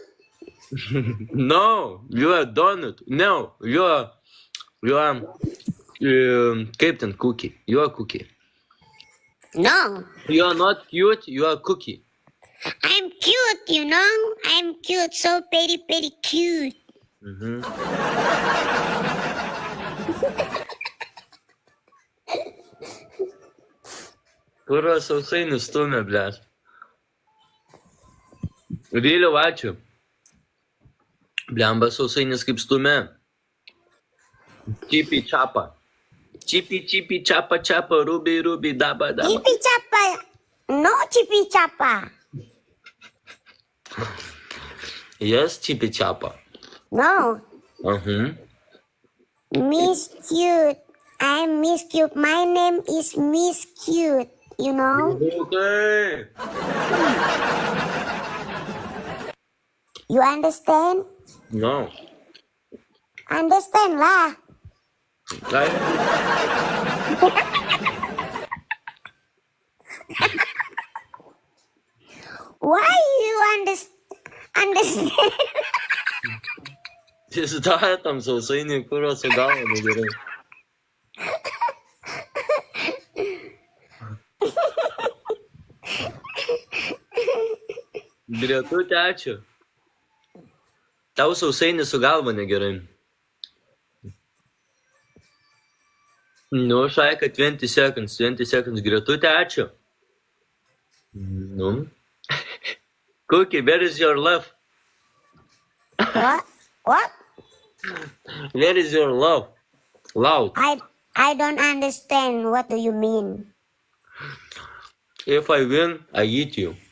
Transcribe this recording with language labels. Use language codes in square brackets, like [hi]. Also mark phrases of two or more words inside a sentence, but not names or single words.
[en] No, you are donut. No, you are Captain Cookie. You are Cookie. No, You are not cute. You are Cookie. I'm cute, you know? I'm cute, so very, very cute. [lt] Kurva sausainius stumia, blėt. Vėliau, ačiū. Blemba sausainis kaip stumia. Čipi čapa. Čipi čapa čapa, rubi, daba. Chippy chapa. No chippy chapa. Yes, čipi čapa. [en] No. Miss Cute. I'm Miss Cute. My name is Miss Cute. You know? Okay. You understand? No. Understand lah. Why you understand? [lt] Įsidarė tam sausainį, kurio su galva negerai. Gretutė, ačiū. Tau sausainį su galva negerai. Nu, Šaika, 20 seconds. Gretutė, ačiū. Nu. [en] Cookie, where is your love? What? What? Where is your love? Loud. I don't understand. What do you mean? If I win, I eat you.